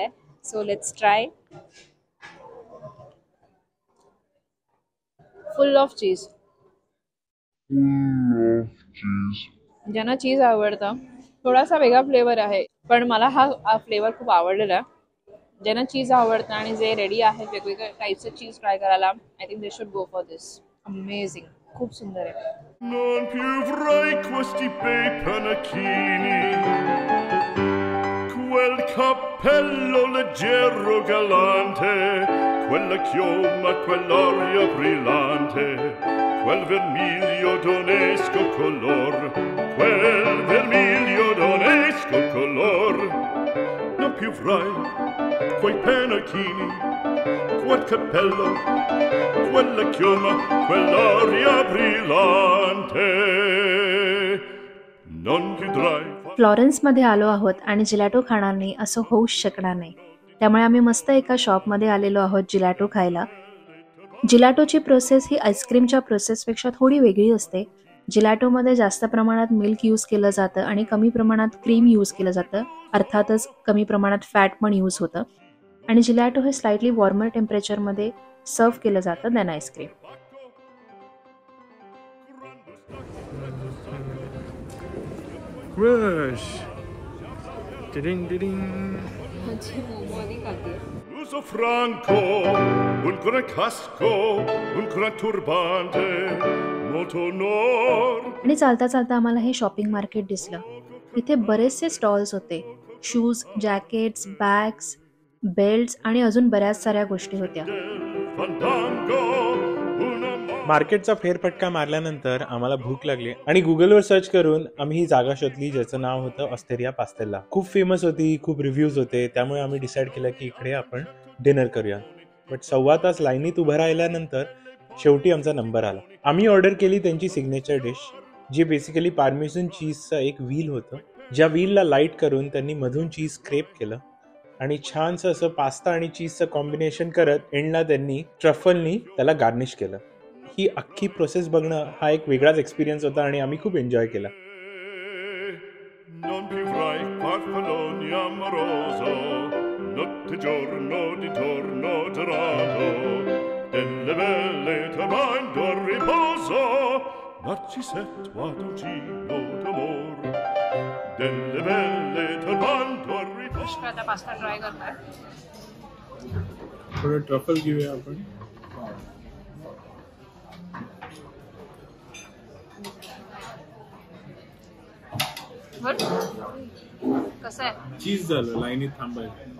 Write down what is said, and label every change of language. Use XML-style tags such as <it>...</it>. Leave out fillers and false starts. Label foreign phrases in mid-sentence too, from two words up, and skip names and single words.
<en>So let's try. Full of cheese.</en> <mr>ज्यांना चीज आवडतं, थोडासा वेगळा फ्लेवर आहे पण मला हा फ्लेवर खूप आवडलेला आहे। ज्यांना चीज आवडतं आणि जे रेडी आहेत वेगवेगळ्या टाईपचं</mr> <en>cheese try</en> <mr>करायला,</mr> <en>I think they should go for this.</en> <mr>अमेझिंग, खूप सुंदर आहे।</mr> <it>Non più vorrei questi bei panacchini, quel cappello leggero galante, quella chioma, quell'aria brillante, quel vermiglio d'onesco color, quel vermiglio d'onesco color. Non più avrai quei pennacchini, quel cappello, quella chioma, quell'aria brillante. Non chiudrai.</it> <mr>फ्लॉरेन्समध्ये आलो आहोत आणि जिलॅटो खाणार नाही असं होऊच शकणार नाही. त्यामुळे आम्ही मस्त एका शॉपमध्ये आलेलो आहोत जिलॅटो खायला. जिलॅटोची प्रोसेस ही आईस्क्रीमच्या प्रोसेसपेक्षा थोडी वेगळी असते. जिलॅटोमध्ये जास्त प्रमाणात</mr> <en>milk use</en> <mr>केलं जातं आणि कमी प्रमाणात</mr> <en>cream use</en> <mr>केलं जातं. अर्थातच कमी प्रमाणात फॅट पण यूज होतं. आणि जिलॅटो हे</mr> <en>slightly warmer</en> <mr>टेम्परेचरमध्ये सर्व केलं जातं</mr> <en>than ice cream. Rush. Ding ding.</en> <it>Uso franco, un gran casco, un gran turbante, molto onor.</it> <mr>आणि चालता चालता आम्हाला हे</mr> <en>shopping market</en> <mr>दिसलं. इथे बरेचसे स्टॉल्स होते.</mr> <en>shoes, jackets, bags, belts</en> <mr>आणि अजून बऱ्याच साऱ्या गोष्टी होत्या.</mr> <it>Fandango, una</it> <mr>मार्केटचा फेरफटका मारल्यानंतर आम्हाला भूक लागली आणि गुगलवर सर्च करून आम्ही ही जागा शोधली ज्याचं नाव होतं ऑस्टेरिया पास्तेला. खूप फेमस होती, खूप रिव्ह्यूज होते, त्यामुळे आम्ही डिसाईड केलं की इकडे आपण डिनर करूया. बट 1.25 तास लाईनीत उभं राहिल्यानंतर शेवटी आमचा नंबर आला. आम्ही ऑर्डर केली त्यांची</mr> <en>signature dish,</en> <mr>जी</mr> <en>basically Parmesan</en> <mr>चीजचं एक व्हील होतं. ज्या व्हीलला लाईट करून त्यांनी मधून</mr> <en>cheese scrape</en> <mr>केलं आणि छानसं असं पास्ता आणि चीजचं कॉम्बिनेशन करत एंडला त्यांनी ट्रफलनी त्याला गार्निश केलं. ही अख्खी प्रोसेस बघणं हा एक वेगळाच एक्सपिरियन्स होता आणि आम्ही खूप एन्जॉय केला.</mr> <it>non più avrai farfalloni amoroso, notte giorno di torno girato, delle belle tornando al riposo, Narcisetto ad Ugino d'amor, delle belle tornando al riposo.</it> <mr>आता</mr> <en>pasta try</en> <mr>करणार. थोडं ट्रफल घेऊया आपण. कसं आहे? चीज झालं, लाईनीत थांबायचं.</mr>